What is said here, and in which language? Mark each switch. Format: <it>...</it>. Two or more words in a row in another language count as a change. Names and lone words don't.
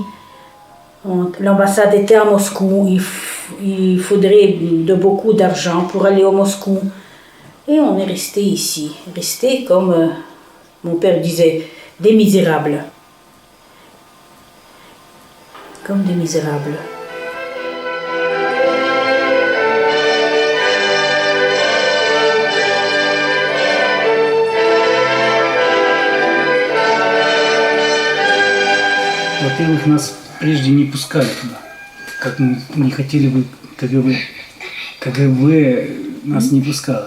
<fr>L'ambassade était à Moscou. Il faudrait beaucoup d'argent pour aller au Moscou. Et on est resté ici. Resté comme mon père disait, des misérables. Comme des misérables.</fr> <ru>Во-первых, нас прежде не пускали туда. Как мы не хотели бы, КГБ нас не пускало.</ru>